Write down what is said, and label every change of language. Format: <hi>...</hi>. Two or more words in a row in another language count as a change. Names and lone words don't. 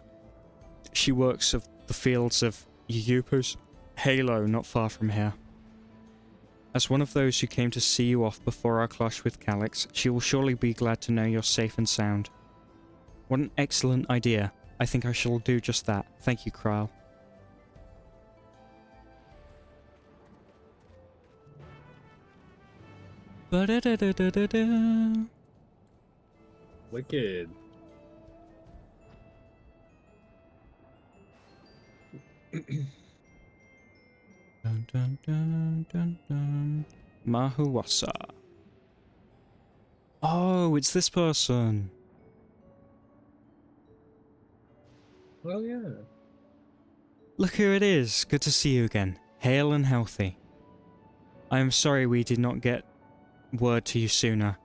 <en>She works of the fields of Yupus, Halo, not far from here. As one of those who came to see you off before our clash with Calyx, she will surely be glad to know you're safe and sound. What an excellent idea. I think I shall do just that. Thank you, Krile. Ba-da-da-da-da-da-da. Wicked. Dun, dun, dun, dun, dun. Mahuwasa. Oh, it's this person. Well, yeah. Look who it is. Good to see you again. Hale and healthy. I am sorry we did not get word to you sooner.</en>